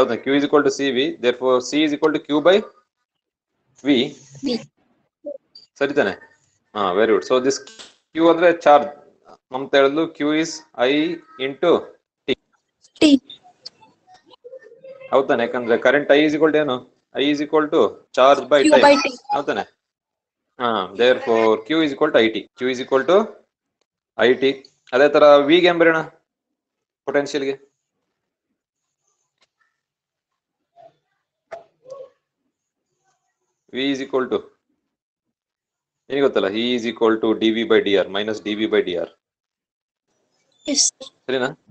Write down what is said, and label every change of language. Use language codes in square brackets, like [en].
[en] ಹೌದಾ, Q is equal to CV, therefore C is equal to Q by V. [kn] ಸರಿ ತಾನೆ? [en] Very good. So this Q [kn] ಅಂದ್ರೆ charge ಅಂತ ಹೇಳಿದ್ಲು, [en] Q is I into T ಹೌದಾನೆ. ಯಾಕಂದ್ರೆ current I is equal to ಏನು? I is equal to charge by time ಹೌದಾನೆ. therefore Q is equal to IT. Q is equal to IT. [kn] ಅದೇ ತರ V ಗೆ ಏನ್ ಬರೋಣ? ಪೊಟೆನ್ಶಿಯಲ್ಗೆ V is equal to ಏನಿಗೆ ಗೊತ್ತಲ್ಲ, [en] E is equal to dV by dr [kn] minus dV by dr ಸರಿನಾ.